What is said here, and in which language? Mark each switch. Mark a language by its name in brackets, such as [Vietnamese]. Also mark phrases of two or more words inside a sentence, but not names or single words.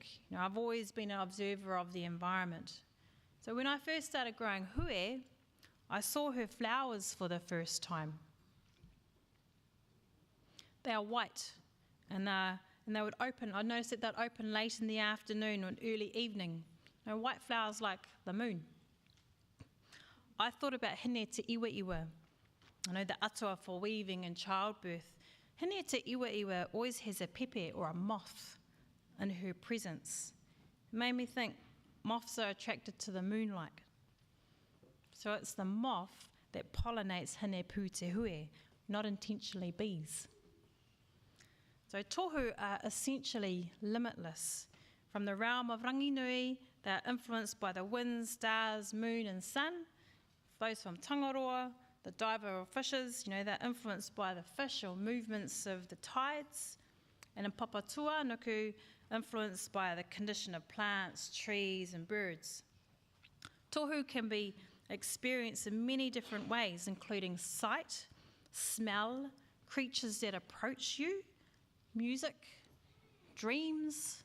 [English] I've always been an observer of the environment. So when I first started growing hue, I saw her flowers for the first time. They are white, and they would open. I noticed that they'd open late in the afternoon or early evening. White flowers like the moon. I thought about hine te iwa iwa. The atua for weaving and childbirth. Hine te iwa iwa always has a pepe or a moth in her presence. It made me think moths are attracted to the moonlight. So it's the moth that pollinates hine pū te hue, not intentionally bees. So tohu are essentially limitless. From the realm of ranginui, they are influenced by the winds, stars, moon and sun. Those from tangaroa, the diver or fishes, they're influenced by the fish or movements of the tides. And in papatua, nuku, influenced by the condition of plants, trees and birds. Tohu can be experienced in many different ways, including sight, smell, creatures that approach you, music, dreams.